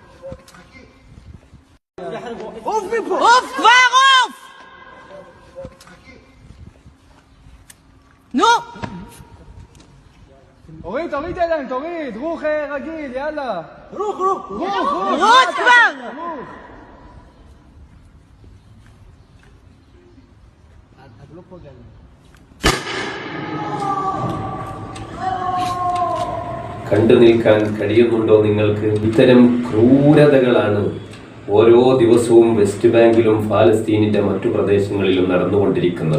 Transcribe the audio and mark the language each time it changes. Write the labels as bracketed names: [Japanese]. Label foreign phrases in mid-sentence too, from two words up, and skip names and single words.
[Hebrew] اوف כבר اوف נו תוריד ידיים, תוריד, רוח רגיל, יאללה. רוץ כבר. [Malayalam] കണ്ടു നിൽക്കാൻ കഴിയുന്നുണ്ടോ നിങ്ങൾക്ക്? ഇത്തരം ക്രൂരതകളാണ് ഓരോ ദിവസവും വെസ്റ്റ് ബാങ്കിലും ഫലസ്തീനിന്റെ മറ്റു പ്രദേശങ്ങളിലും നടന്നുകൊണ്ടിരിക്കുന്നത്.